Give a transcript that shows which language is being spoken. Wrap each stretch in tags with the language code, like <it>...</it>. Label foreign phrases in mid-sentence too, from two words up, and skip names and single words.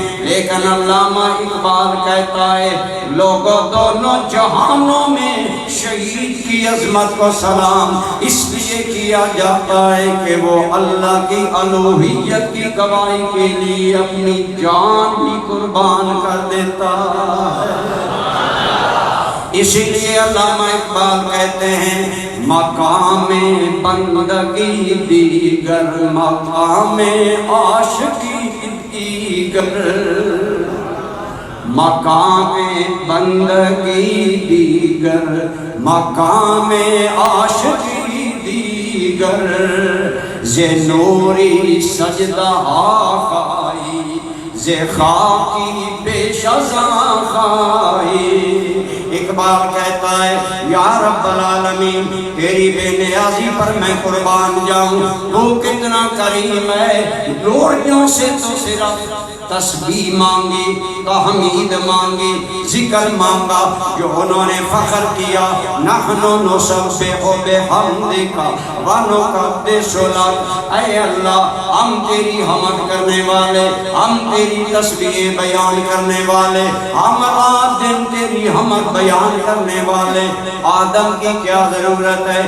<ur>لیکن علامہ اقبال کہتا ہے لوگوں دونوں جہانوں میں شہید کی عظمت کو سلام اس لیے کیا جاتا ہے کہ وہ اللہ کی الوہیت کی گواہی کے لیے اپنی جان بھی قربان کر دیتا ہے۔ اسی لیے علامہ اقبال کہتے ہیں</ur> <fa>مقام بندگی دیگر مقام عاشقی دیگر، مقام بندگی دیگر مقام عاشقی دیگر، ز نوری سجدہ خائی ز خاکی پیش ازاں خائی۔</fa> <ur>اقبال کہتا ہے</ur> <ar>یا رب العالمین</ar> <ur>تیری بے نیازی پر میں قربان جاؤں، تو کتنا کریم ہے، لوڑیوں سے تو صرف تسبیح مانگی، تحمید مانگی، ذکر مانگا، جو انہوں نے فخر کیا</ur> <ar>نحن نسبح بحمدک ونقدس لک،</ar> <ur>اے اللہ ہم تیری حمد کرنے والے، ہم تیری تسبیح بیان کرنے والے، ہم رات دن تیری حمد بیان کرنے والے، آدم کی کیا ضرورت ہے؟</ur>